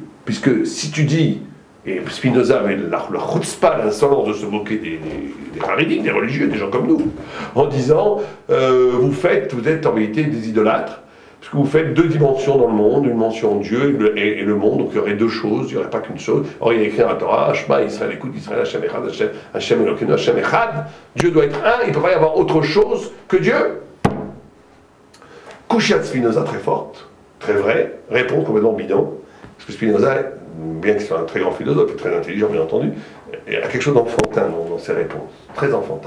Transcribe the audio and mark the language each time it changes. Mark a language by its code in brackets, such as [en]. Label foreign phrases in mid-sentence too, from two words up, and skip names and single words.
[fr] Puisque si tu dis, et Spinoza avait le chutzpah, l'insolence de se moquer des raridiques, des religieux, des gens comme nous, en disant, vous êtes en vérité des idolâtres, parce que vous faites 2 dimensions dans le monde, une dimension Dieu et le monde, donc il y aurait 2 choses, il n'y aurait pas qu'une chose. Or il y a écrit dans la Torah, [he] שמע ישראל, [fr] écoute Israël, [he] השם אחד, השם אלוקינו, השם אחד, [fr] Dieu doit être un, il ne peut pas y avoir autre chose que Dieu. Kushiat Spinoza, très forte, très vraie, réponse complètement bidon, parce que Spinoza, bien qu'il soit un très grand philosophe et très intelligent bien entendu, a quelque chose d'enfantin dans ses réponses, très enfantin.